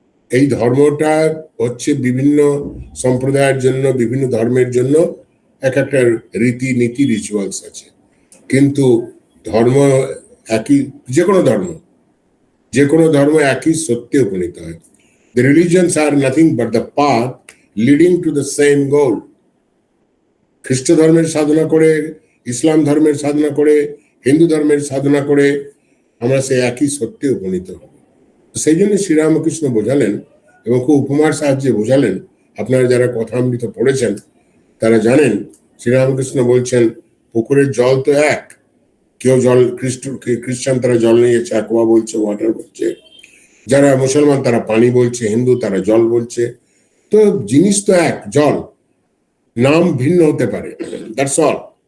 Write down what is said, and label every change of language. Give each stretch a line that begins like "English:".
Bangla: এই ধর্মটা হচ্ছে বিভিন্ন সম্প্রদায়ের জন্য, বিভিন্ন ধর্মের জন্য এক একটা রীতিনীতি, রিচুয়ালস আছে, কিন্তু ধর্ম একই, যে কোনো ধর্ম একই সত্যে উপনীত হয়।
English: The religions are nothing but the path leading to the same goal.
Bangla: খ্রিস্ট ধর্মের সাধনা করে, ইসলাম ধর্মের সাধনা করে, হিন্দু ধর্মের সাধনা করে আমরা সেই একই সত্যে উপনীত হব। সেই জন্য শ্রীরামকৃষ্ণ বোঝালেন, এবং খুব উপমার সাহায্যে বোঝালেন। আপনারা যারা কথামৃত পড়েছেন তারা জানেন, শ্রীরামকৃষ্ণ বলছেন পুকুরের জল তো এক, কেউ জল খ্রিস্টান তারা জল নিয়েছে, অ্যাকোয়া বলছে, ওয়াটার বলছে, যারা মুসলমান তারা পানি বলছে, হিন্দু তারা জল বলছে, তো জিনিস তো এক, জল, নাম ভিন্ন হতে পারে,
English: That's all.